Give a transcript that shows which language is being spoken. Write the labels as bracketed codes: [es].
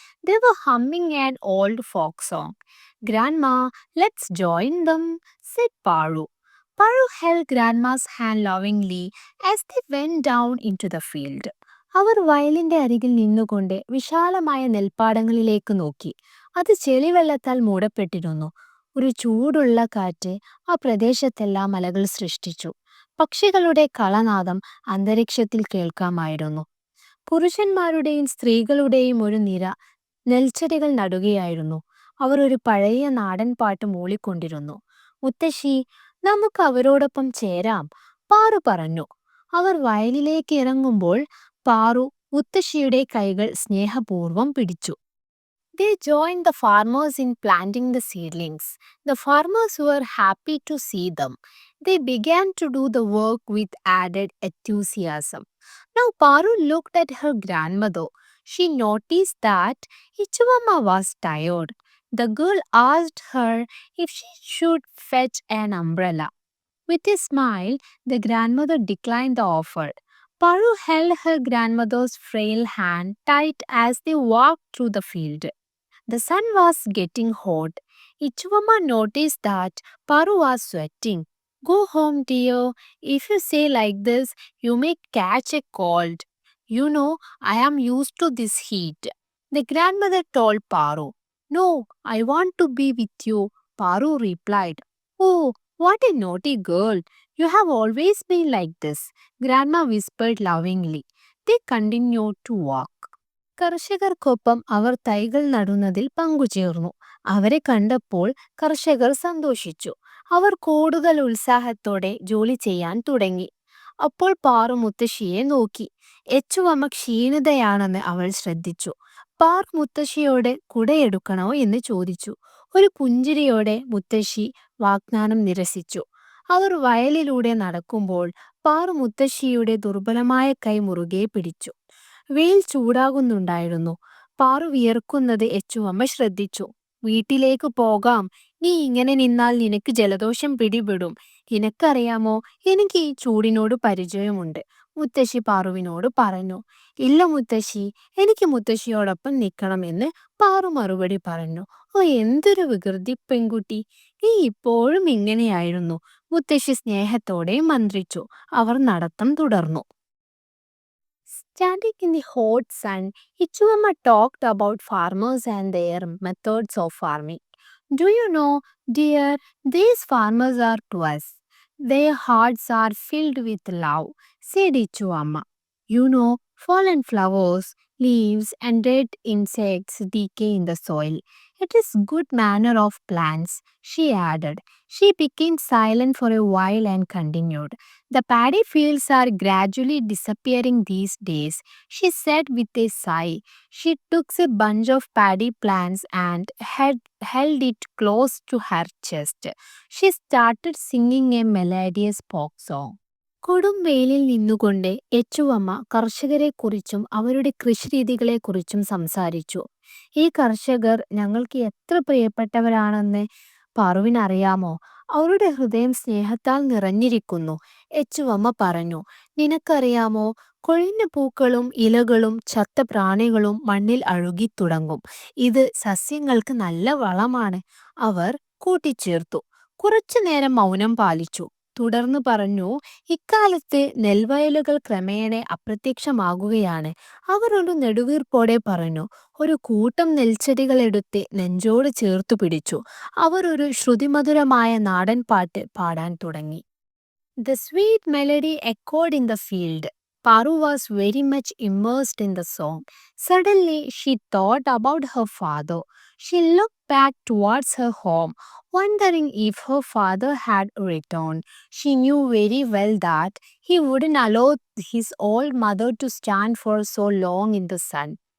[en] They were humming an old folk song. Grandma, let's join them, said Paru. Paru held Grandma's hand lovingly as they went down into the field. [ml] അവർ വയലിന്റെ അരികിൽ നിന്നുകൊണ്ട് വിശാലമായ നെൽപ്പാടങ്ങളിലേക്ക് നോക്കി. അത് ചെളിവെള്ളത്താൽ മൂടപ്പെട്ടിരുന്നു. ഒരു ചൂടുള്ള കാറ്റ് ആ പ്രദേശത്തെല്ലാം അലകൾ സൃഷ്ടിച്ചു. പക്ഷികളുടെ കളനാദം അന്തരീക്ഷത്തിൽ കേൾക്കാമായിരുന്നു. പുരുഷന്മാരുടെയും സ്ത്രീകളുടെയും ഒരു നിര നെൽച്ചെടികൾ നടുകയായിരുന്നു. അവർ ഒരു പഴയ നാടൻ പാട്ട് മൂളിക്കൊണ്ടിരുന്നു. മുത്തശ്ശി, നമുക്ക് അവരോടൊപ്പം ചേരാം, പാറു പറഞ്ഞു. അവർ വയലിലേക്ക് ഇറങ്ങുമ്പോൾ പാറു മുത്തശ്ശിയുടെ കൈകൾ സ്നേഹപൂർവ്വം പിടിച്ചു. [en] They joined the farmers in planting the seedlings. The farmers were happy to see them. They began to do the work with added enthusiasm. Now Paru looked at her grandmother. She noticed that Ichuvamma was tired. The girl asked her if she should fetch an umbrella. With a smile, the grandmother declined the offer. Paru held her grandmother's frail hand tight as they walked through the field. The sun was getting hot. Ichuvamma noticed that Paru was sweating. Go home, dear. If you say like this, you may catch a cold. You know, I am used to this heat. The grandmother told Paru. No, I want to be with you, Paru replied. Oh, What a naughty girl! You have always been like this, Grandma whispered lovingly. They continued to walk. [ml] കർഷകർക്കൊപ്പം അവർ തൈകൾ നടുന്നതിൽ പങ്കുചേർന്നു. അവരെ കണ്ടപ്പോൾ കർഷകർ സന്തോഷിച്ചു. അവർ കൂടുതൽ ഉത്സാഹത്തോടെ ജോലി ചെയ്യാൻ തുടങ്ങി. അപ്പോൾ പാറു മുത്തശ്ശിയെ നോക്കി. എച്ചുവമ്മ ക്ഷീണിതയാണെന്ന് അവൾ ശ്രദ്ധിച്ചു. പാറു മുത്തശ്ശിയോട് കുടയെടുക്കണോ എന്ന് ചോദിച്ചു. ഒരു പുഞ്ചിരിയോടെ മുത്തശ്ശി വാഗ്ദാനം നിരസിച്ചു. അവർ വയലിലൂടെ നടക്കുമ്പോൾ പാറു മുത്തശ്ശിയുടെ ദുർബലമായ കൈ മുറുകെ പിടിച്ചു. വെയിൽ ചൂടാകുന്നുണ്ടായിരുന്നു. പാറു വിയർക്കുന്നത് എച്ചുവമ്മ ശ്രദ്ധിച്ചു. വീട്ടിലേക്ക് പോകാം. നീ ഇങ്ങനെ നിന്നാൽ നിനക്ക് ജലദോഷം പിടിപെടും. നിനക്കറിയാമോ, എനിക്ക് ഈ ചൂടിനോട് പരിചയമുണ്ട്, മുത്തശ്ശി പാറുവിനോട് പറഞ്ഞു. ഇല്ല മുത്തശ്ശി, എനിക്ക് മുത്തശ്ശിയോടൊപ്പം നിൽക്കണമെന്ന് പാറു മറുപടി പറഞ്ഞു. ഓ, എന്തൊരു വികൃതി പെൺകുട്ടി! നീ ഇപ്പോഴും ഇങ്ങനെയായിരുന്നു, മുത്തശ്ശി സ്നേഹത്തോടെ മന്ത്രിച്ചു. അവർ നടത്തം തുടർന്നു. [en] Standing in the hot sun, Ichuama talked about farmers and their methods of farming. Do you know, dear, these farmers are to us. Their hearts are filled with love, said Ichuama. You know, fallen flowers, leaves, and dead insects decay in the soil. It is good manner of plants, she added. She became silent for a while and continued. The paddy fields are gradually disappearing these days, she said with a sigh. She took a bunch of paddy plants and held it close to her chest. She started singing a melodious folk song. [ml] കൊടും വെയിലിൽ നിന്നുകൊണ്ട് എച്ചുവമ്മ കർഷകരെക്കുറിച്ചും അവരുടെ കൃഷിരീതികളെക്കുറിച്ചും സംസാരിച്ചു. ഈ കർഷകർ ഞങ്ങൾക്ക് എത്ര പ്രിയപ്പെട്ടവരാണെന്ന് പാറുവിനറിയാമോ? അവരുടെ ഹൃദയം സ്നേഹത്താൽ നിറഞ്ഞിരിക്കുന്നു, എച്ചുവമ്മ പറഞ്ഞു. നിനക്കറിയാമോ, കൊഴിഞ്ഞ പൂക്കളും ഇലകളും ചത്ത പ്രാണികളും മണ്ണിൽ അഴുകിത്തുടങ്ങും. ഇത് സസ്യങ്ങൾക്ക് നല്ല വളമാണ്, അവർ കൂട്ടിച്ചേർത്തു. കുറച്ചുനേരം മൗനം പാലിച്ചു. തുടർന്ന് പറഞ്ഞു, ഇക്കാലത്ത് നെൽവയലുകൾ ക്രമേണ അപ്രത്യക്ഷമാകുകയാണ്. അവർ ഒരു നെടുവീർപ്പോടെ പറഞ്ഞു. ഒരു കൂട്ടം നെൽച്ചെടികളെടുത്ത് നെഞ്ചോട് ചേർത്തു പിടിച്ചു. അവർ ഒരു ശ്രുതിമധുരമായ നാടൻ പാട്ട് പാടാൻ തുടങ്ങി. [en] The sweet melody echoed in the field. Paru was very much immersed in the song. Suddenly, she thought about her father. She looked back towards her home, wondering if her father had returned. She knew very well that he wouldn't allow his old mother to stand for so long in the sun.